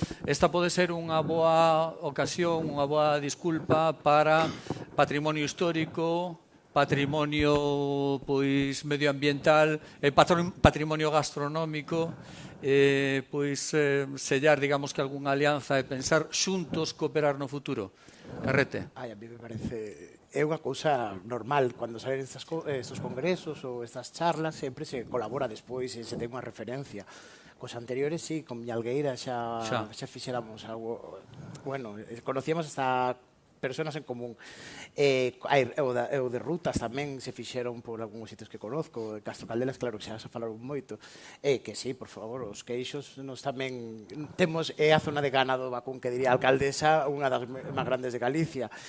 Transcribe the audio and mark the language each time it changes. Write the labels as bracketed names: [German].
[Galician] Esta pode ser unha boa ocasión, unha boa disculpa para patrimonio histórico, patrimonio pois medioambiental, patrimonio gastronómico, pois sellar, digamos, que algunha alianza e pensar xuntos cooperar no futuro. Carrete. [Spanish] A mí me parece... [Galician] É unha cousa normal, cando salen estos congresos ou estas charlas, sempre se colabora despois e se ten unha referencia. Cos anteriores, sí, con Miñalgueira xa fixéramos algo... [Spanish] Bueno, conocíamos hasta personas en común. [Galician] O de rutas tamén se fixeron por algúns sitios que conozco. Castro Caldelas, claro, que xa se falaron moito. Que sí, por favor, os queixos nos tamén temos a zona de ganado vacún, que diría a alcaldesa, unha das máis grandes de Galicia.